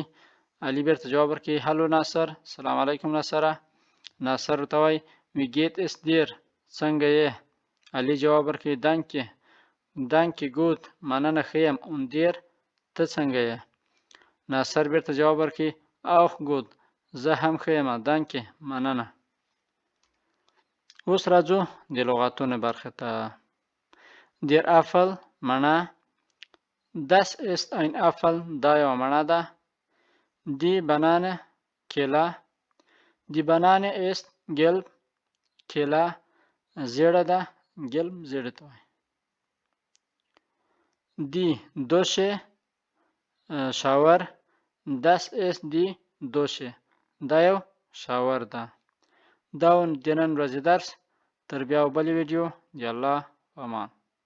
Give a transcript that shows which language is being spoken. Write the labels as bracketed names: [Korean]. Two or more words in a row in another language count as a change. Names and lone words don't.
[Pashto] علي بیرته جواب ورکوي هلو ناصر سلام علیکم ناصره. ناصر ورته وایي [German] wie geht es dir [Pashto] څنګه یې. علي جواب ورکوي [German] danke gut [Pashto] مننه ښه یم [German] und dir [Pashto] ته څنګه یې. ناصر بیرته جواب ورکوي [German] auch gut [Pashto] زه هم ښه یم دانکې مننه. اوس راځو د لغاتونو برخې ته. [German] Der Apfel مڼه. Das ist ein Apfel [Pashto] دا یوه مڼه ده. [German] Die Banane کیله. Die Banane ist gelb [Pashto] کیله زیړه ده [German] gelb [Pashto] زیړه ته وایي. [German] Die Dusche شاور. Das ist die Dusche [Pashto] دا یو شاور ده. دا و د نن ورځې درس. تر بیا بلې ویډیو د الله په امان.